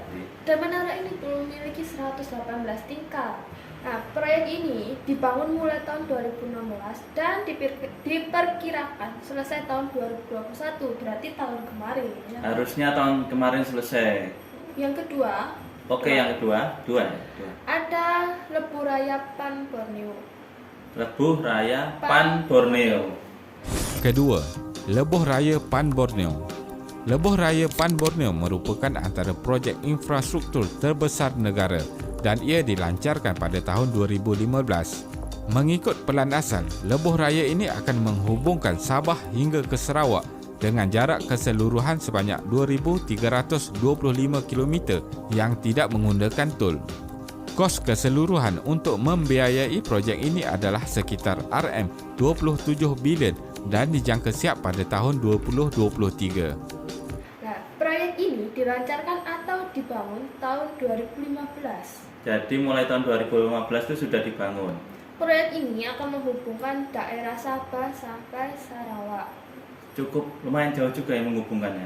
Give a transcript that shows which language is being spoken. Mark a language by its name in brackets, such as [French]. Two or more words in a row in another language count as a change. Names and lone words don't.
[Indonesian] Dan menara ini memiliki 118 tingkat. Nah, proyek ini dibangun mulai tahun 2016 dan diperkirakan selesai tahun 2021, berarti tahun kemarin. Ya. Harusnya tahun kemarin selesai. Yang kedua, Oke, yang kedua, dua. ada Lebuh Raya Pan Borneo. Lebuh Raya Pan Borneo. Kedua, Lebuh Raya Pan Borneo. [Malay] Lebuh Raya Pan Borneo merupakan antara projek infrastruktur terbesar negara dan ia dilancarkan pada tahun 2015. Mengikut pelan asal, Lebuh Raya ini akan menghubungkan Sabah hingga ke Sarawak dengan jarak keseluruhan sebanyak 2,325 km yang tidak menggunakan tol. Kos keseluruhan untuk membiayai projek ini adalah sekitar RM27 bilion dan dijangka siap pada tahun 2023. [Indonesian] Nah, proyek ini dilancarkan atau dibangun tahun 2015. Jadi mulai tahun 2015 itu sudah dibangun. Proyek ini akan menghubungkan daerah Sabah sampai Sarawak. Cukup lumayan jauh juga yang menghubungkannya.